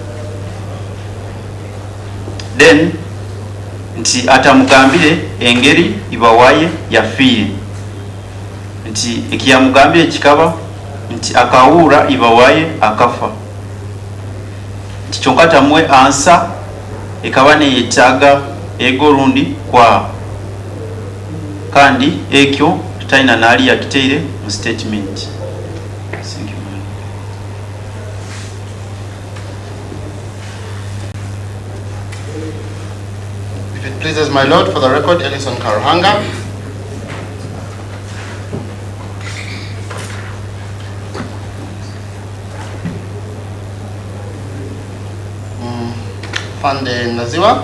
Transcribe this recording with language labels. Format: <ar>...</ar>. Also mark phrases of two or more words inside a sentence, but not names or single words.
<nyn>then nti atamugambire engeri ibawaye yafiire nti ekiyamugambire kikaba nti akawura ibawaye akafa nti kyonka tamwe ansa ekaba neyetaaga ego rundi kwa kandi ekyo taina nali yakiteire mu statement.</nyn> <en>Thank you. If it pleases my Lord, for the record, Ellison Karuhanga. Fande Naziwa.</en>